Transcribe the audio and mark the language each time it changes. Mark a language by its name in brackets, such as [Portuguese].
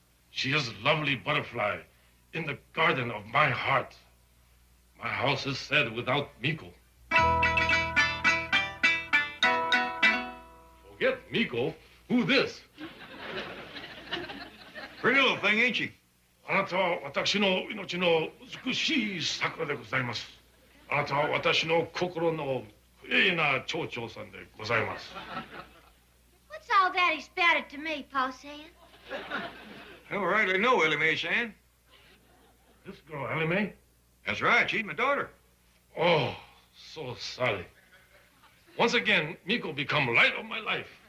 [English] She is lovely butterfly in the garden of my heart. My house is sad without Miko. Forget Miko. Who this? Pretty little thing, ain't she? [Japanese] あなたは私の命の美しい桜でございます。あなたは私の心の綺麗な蝶々さんでございます。 [English] What's all that he spouted to me, Pa San? All right, I know, Ellie Mae-san. This girl, Ellie Mae? That's right, she's my daughter. Oh, So sorry. Once again, Miko become light of my life.